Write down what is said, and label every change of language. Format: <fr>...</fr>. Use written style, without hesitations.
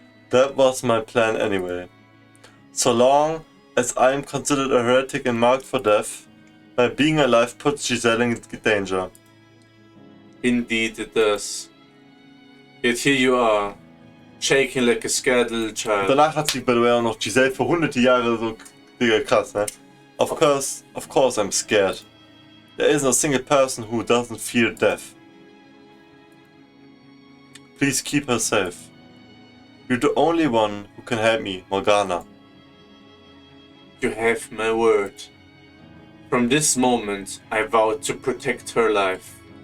<en>That was my plan anyway. So long as I am considered a heretic and marked for death, my being alive puts Giselle in danger. Indeed it does. Yet here you are, shaking like a scared little child.</en> <de>Danach hat sie</de> <en>by the way</en> <de>auch noch Giselle für hunderte Jahre so, Digga, krass, ne?</de> <en>Of course I'm scared. There isn't a single person who doesn't fear death. Please keep her safe. You're the only one who can help me, Morgana. You have my word. From this moment, I vow to protect her life.</en>